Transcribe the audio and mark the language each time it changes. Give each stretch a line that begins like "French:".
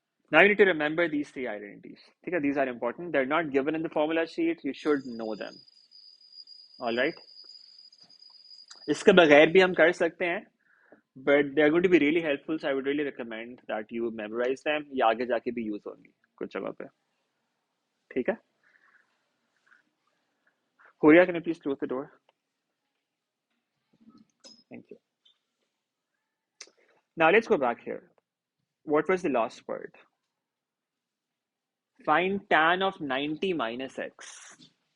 English: Now you need to remember these three identities. Okay, these are important. They're not given in the formula sheet. You should know them. All right?
Hindi: इसके बगैर भी हम कर सकते हैं,
English: but they're going to be really helpful, so I would really recommend that you memorize them.
Hindi: ये आगे जाके भी use होंगी कुछ जगह पे. ठीक है?
English: Horia, can you please close the door? Thank you. Now let's go back here. What was the last part? Find tan of 90 minus x.